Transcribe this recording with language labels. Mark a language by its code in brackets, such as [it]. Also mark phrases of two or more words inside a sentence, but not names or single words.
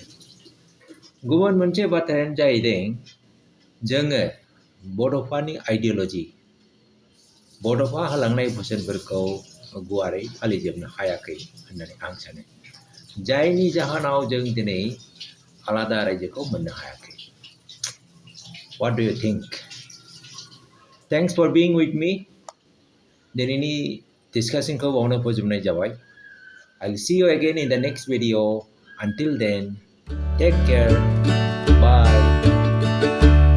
[brx] गुबुन मोनसे बाथ्रायानो जाहैदों जोङो बड'फानि आइडिय'ल'जि, बड'फा होलांनाय बोसोनफोरखौ गुवारै फालिजोबनो हायाखै होननानै आं सानो, जायनि जाहोनाव जों दिनै आलादा रायजोखौ मोननो हायाखै। [en] What do you think? Thanks for being with me. [brx] दिनैनि डिस्कासनखौ बावनो फोजोबनाय जाबाय। [en] I'll see you again in the next video. Until then, take care. Bye.